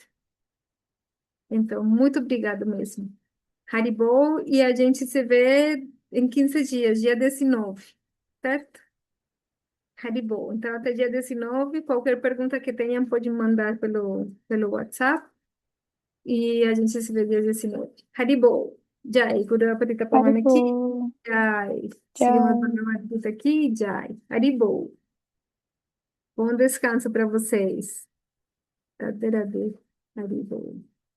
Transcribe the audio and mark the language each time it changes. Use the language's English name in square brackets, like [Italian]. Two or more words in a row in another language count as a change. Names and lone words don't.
[Portuguese] Então, muito obrigado mesmo. Haribo, e a gente se vê em 15 dias, dia 19, certo? Haribo. Então, até dia 19, qualquer pergunta que tenham, pode mandar pelo WhatsApp e a gente se vê dia 19. [Sanskrit] Haribo. Jai, Guru Apatita [Portuguese] Haribo. [Sanskrit] Pavanaki. Jai. [Portuguese] Seguimos Tchau. Bhagavad Gita aqui. Jai. Haribo. Bom descanso para vocês. [Sanskrit] Radhe Radhe. Haribo.